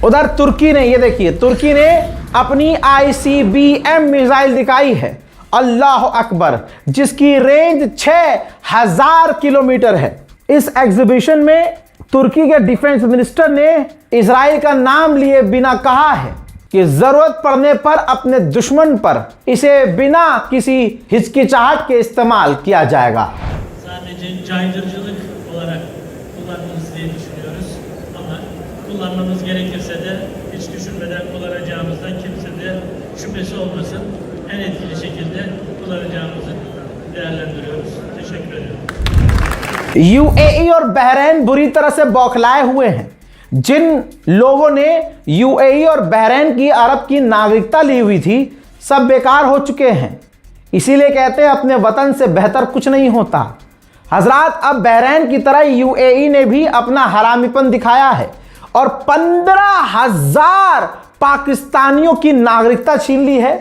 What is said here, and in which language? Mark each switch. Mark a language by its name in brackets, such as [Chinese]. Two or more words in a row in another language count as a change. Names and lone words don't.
[Hindi] उधर तुर्की ने, ये देखिए, तुर्की ने अपनी ICBM मिसाइल दिखाई है, [Arabic] الله أكبر, [Hindi] जिसकी रेंज 6000 किलोमीटर है। इस एग्जीबिशन में तुर्की के [English] defence minister [Hindi] ने इजराइल का नाम लिए बिना कहा है कि जरूरत पड़ने पर अपने दुश्मन पर इसे बिना किसी हिचकिचाहट के इस्तेमाल किया जाएगा। [Turkish] Sadece caydırıcılık olarak kullanmanız diye düşünüyoruz. Ama kullanmamız gerekirse de hiç düşünmeden kullanacağımızdan kimse de şüphesi olmasın. En etkili şekilde kullanacağımızı değerlendiriyoruz. Teşekkür ediyorum. [Hindi] UAE और बहरीन बुरी तरह से बौखलाए हुए हैं। जिन लोगों ने UAE और बहरीन की, अरब की नागरिकता ली हुई थी, सब बेकार हो चुके हैं। इसीलिए कहते हैं अपने वतन से बेहतर कुछ नहीं होता। हजरात, अब बहरीन की तरह UAE ने भी अपना हरामीपन दिखाया है और 15,000 पाकिस्तानियों की नागरिकता छीन ली है।